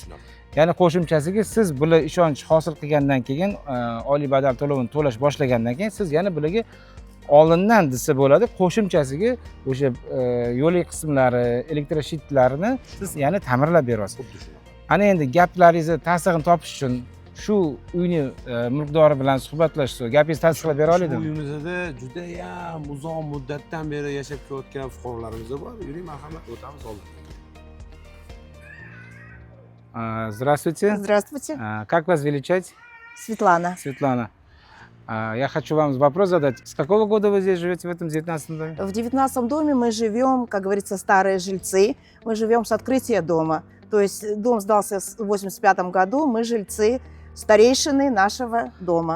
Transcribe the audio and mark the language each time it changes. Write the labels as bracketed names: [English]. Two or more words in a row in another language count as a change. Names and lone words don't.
[Uzbek] Ya'ni qo'shimchasiga siz bular ishonch hosil qilgandan keyin oylik badal to'lovini to'lash boshlagandan keyin siz yana bularga oldindan desa bo'ladi, qo'shimchasiga o'sha yo'lak qismlari, elektroshitlarini siz yana ta'mirlab berasiz. Ana endi gaplaringizni tasdig'ini topish uchun shu uyni mulkdori bilan suhbatlashib, gapingizni tasdiqlab bera oladimi? Uyimizda juda ham uzoq muddatdan beri yashab kelayotgan fuqarolarimiz bor. Yuring, marhamat, o'tamiz oldin. [Russian] Здравствуйте. Здравствуйте. Как вас величать? Светлана. Светлана. Я хочу вам вопрос задать. С какого года вы здесь живете в этом 19-м доме? В 19-м доме мы живем, как говорится, старые жильцы. Мы живем с открытия дома. То есть дом сдался в 85-м году, мы жильцы, старейшины нашего дома.